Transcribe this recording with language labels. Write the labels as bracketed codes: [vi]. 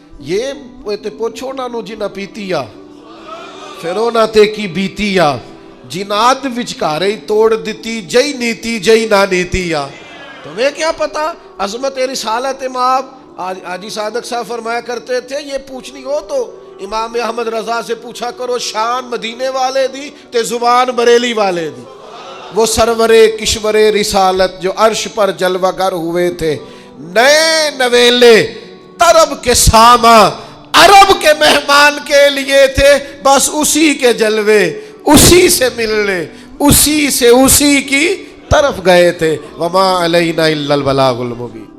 [pa] یہ تے پوچھو انہاں نوں جنہاں پیتی آ، پھر انہاں تے کی بیتی آ. جنات وچکارے ہی توڑ دیتی، جئی نیتی جئی نہ نیتی آ. [ur] تمہیں کیا پتا عظمت رسالت مآب. حاجی صادق صاحب فرمایا کرتے تھے یہ پوچھنی ہو تو امام احمد رضا سے پوچھا کرو، [pa] شان مدینے والے دی تے زبان بریلی والے دی. [ur] وہ سرور کشور رسالت جو عرش پر جلوہ گر ہوئے تھے، نئے نویلے طرب کے ساما عرب کے مہمان کے لیے تھے. بس اسی کے جلوے، اسی سے ملنے، اسی سے اسی کی طرف گئے تھے. [ar] وما علینا الا البلاغ المبین.